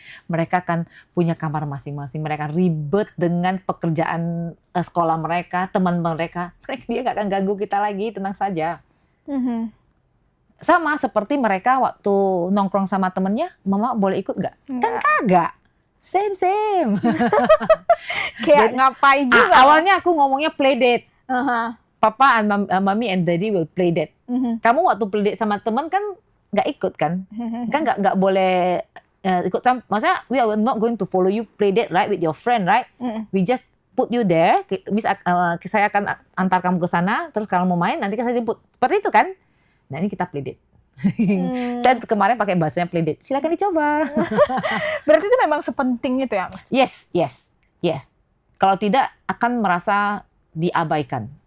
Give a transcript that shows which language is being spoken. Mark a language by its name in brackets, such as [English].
[Indonesian] Mereka akan punya kamar masing-masing. Mereka ribet dengan pekerjaan sekolah mereka, teman mereka. Dia nggak akan ganggu kita lagi, tenang saja. Sama seperti mereka waktu nongkrong sama temennya, mama boleh ikut nggak? Kan kagak. Same. Kayak ngapain juga. Awalnya aku ngomongnya play date. [English] Papa and mommy and daddy will play date. [Indonesian] Kamu waktu play date sama temen kan nggak ikut kan? Kan nggak boleh ikut. Maksudnya [English] we are not going to follow you play date right with your friend right? We just put you there. [Indonesian] Saya akan antar kamu ke sana. Terus kalau mau main nanti saya jemput. Seperti itu kan? Nah ini kita play date. Saya kemarin pakai bahasanya play date. Silakan dicoba. Berarti itu memang sepenting itu ya? [English] Yes. [Indonesian] Kalau tidak akan merasa diabaikan.